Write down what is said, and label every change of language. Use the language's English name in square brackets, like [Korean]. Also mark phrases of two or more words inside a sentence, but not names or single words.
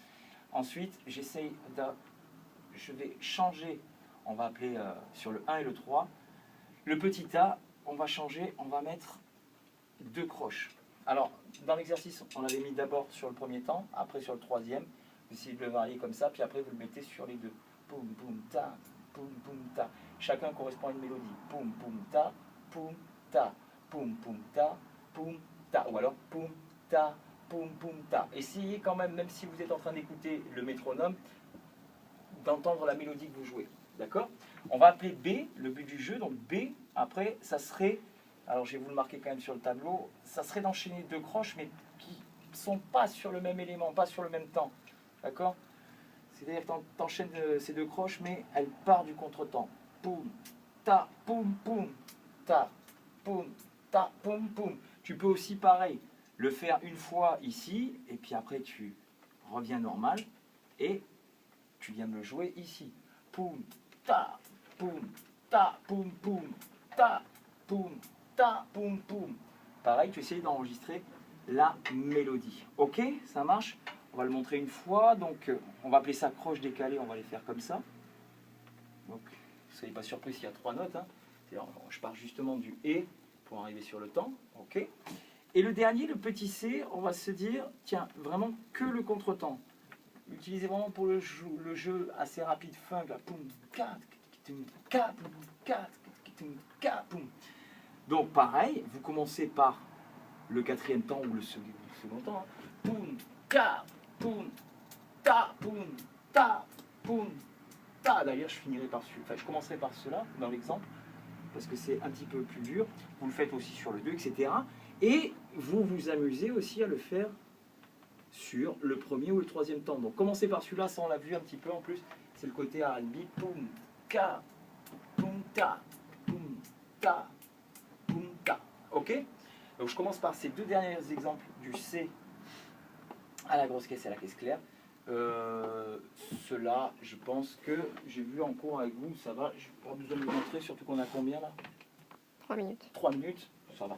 [French] Ensuite, j'essaye de. Je vais changer. On va appeler sur le 1 et le 3. Le petit A, on va changer, on va mettre 2 croches. Alors, dans l'exercice, on l'avait mis d'abord sur le premier temps, après sur le troisième. Vous essayez de le varier comme ça, puis après vous le mettez sur les deux. Poum, poum, ta, poum, poum, ta. Chacun correspond à une mélodie. Poum, poum, ta, poum, ta, poum, poum, ta, poum, ta. Ou alors poum, ta, poum, poum, ta. Essayez quand même, même si vous êtes en train d'écouter le métronome, d'entendre la mélodie que vous jouez. D'accord? On va appeler B, le but du jeu. Donc B, après, ça serait, alors je vais vous le marquer quand même sur le tableau, ça serait d'enchaîner 2 croches, mais qui ne sont pas sur le même élément, pas sur le même temps. D'accord? C'est-à-dire que tu enchaînes ces 2 croches, mais elles partent du contretemps. Poum, ta, poum, poum, ta, poum, ta, poum, poum. Tu peux aussi, pareil, le faire une fois ici, et puis après tu reviens normal, et tu viens de le jouer ici. Poum, ta, poum, poum, ta, poum, poum. Pareil, tu essayes d'enregistrer la mélodie. Ok, ça marche? On va le montrer une fois. Donc, on va appeler ça croche décalée. On va les faire comme ça. Donc, ne soyez pas surpris s'il y a 3 notes. Hein. Je pars justement du et pour arriver sur le temps. Ok. Et le dernier, le petit C, on va se dire, tiens, vraiment que le contretemps. Utilisez vraiment pour le jeu assez rapide, funk, là. Donc pareil, vous commencez par le 4e temps ou le second temps. Poum, ka, poum, ta, poum, ta, poum, ta. D'ailleurs, je finirai par celui-là. Enfin, je commencerai par cela dans l'exemple, parce que c'est un petit peu plus dur. Vous le faites aussi sur le 2, etc. Et vous vous amusez aussi à le faire sur le 1er ou le 3e temps. Donc commencez par celui-là, ça on l'a vu un petit peu en plus, c'est le côté R&B. Poum, ka, poum, ta, poum, ta, poum, ta. Ok? Donc je commence par ces 2 derniers exemples du C à la grosse caisse et à la caisse claire. Cela, je pense que j'ai vu en cours avec vous, ça va. Je n'ai pas besoin de vous montrer, surtout qu'on a combien là? 3 minutes. 3 minutes, ça va.